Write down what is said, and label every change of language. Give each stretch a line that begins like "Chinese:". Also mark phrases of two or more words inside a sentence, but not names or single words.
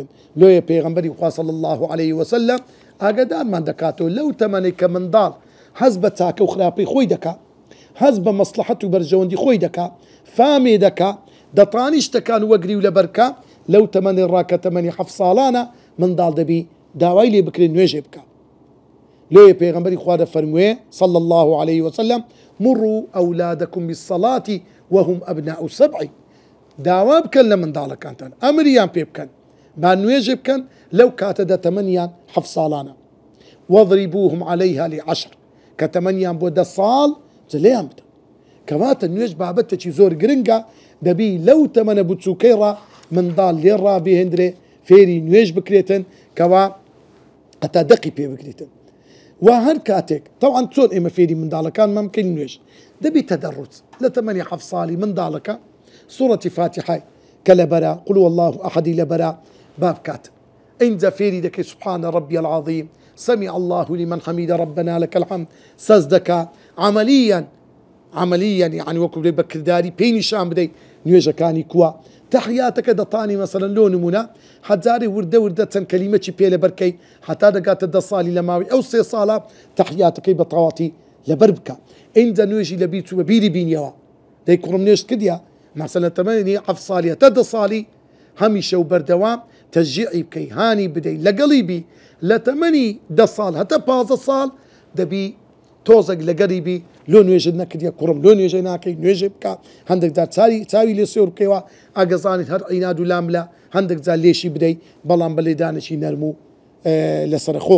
Central Kurdish: لۆیە پێغەمبەری خوا
Arabic: صلی الله عليه وسلم
Central Kurdish: ئاگادارمان دەکاتەوە لەو تەمەنێک کە منداڵ هەز بە چاکە و خراپەی خۆی دەکا، هەز بە مەسلحەت و بەرژەوەندی خۆی دەکا، فامێ دەکا، دەتوانی شتەکان وەگری و لەبەرکە، لەو تەمەنی ڕاکە تەمەنی 7 ساڵانە منداڵ دەبی داوای لێ بکرێت نوێژێ بکە. لۆیە پێغەمبەری خوا دەفەرموێ
Arabic: صلی الله عليه وسلم مروا أولادكم بالصلاة وهم أبناء 7،
Central Kurdish: داوا بکەن لە منداڵەکانتان، ئەمریان پێ بکەن با نوێژێ بکەن لەو کاتەدا تەمەنیان 7 ساڵانە.
Arabic: وەضریبوهم عليها ل10،
Central Kurdish: کە تەمەنیان بۆ 10 ساڵ جلەیان بدەن. کەواتە نوێژ بابەتێکی زۆر گرنگە، دەبی لەو تەمەنە بچووکەی ڕا منداڵ لێ ڕابێهێنرێ، فێری نوێژ بکرێتن، کەوا هەتا دەقی پێ بگرێتن. و هەر کاتێک تەوان چۆن ئێمە فێری منداڵەکانمان بکەین نوێژ، دەبی تەدەڕوت لە تەمەنی 7 ساڵی منداڵەکە سوورەتی فاتحای کە لەبەرە
Arabic: قل هو الله
Central Kurdish: ئەحەدی لەبەرە بابکات، ئینجا فێری دەکەی
Arabic: سبحان ربي العظيم سمع الله لمن حميد ربنا لك الحمد،
Central Kurdish: سەز دەکا
Arabic: عمليا يعني
Central Kurdish: وەکو بەکردداری پێی نیشان بدەیت نوێژەکانی کووە. تەحیاتەکە دەتانی مەسەلەن لۆ نمونە حەجارێ وردە چەند کەلیمەی پێ لەبەرکەی هەتا دەگاتە 10 ساڵی لە ماوەی ئەو 3 ساڵە تەحیاتەکەی بە تەواتی لەبەر بکە. ئینجا نوێژی لە بیت و بە بیری بینیەوە دەی کوڕم نوێژ کردیا مەسەلەن تەمەنی 7 ساڵیە تا 10 ساڵی هەمیشە و بەردەوام تەشجیعی بکەی، هانی بدەی، لەگەڵی بی لە تەمەنی 10 ساڵ هەتا 15 ساڵ دەبی تۆزێک لەگەڵی بی لۆ نوێژت نەکردیا کوڕم لۆ نوێژەی ناکەی نوێژێ بکە، هەندێک جار چاوی لێ سێور بکەیەوە ئاگەزانیت هەر عیناد و لاملە، هەندێک جار لێشی بدەی بەڵام بە لێدانێکی نەرم و لەسەرخۆ.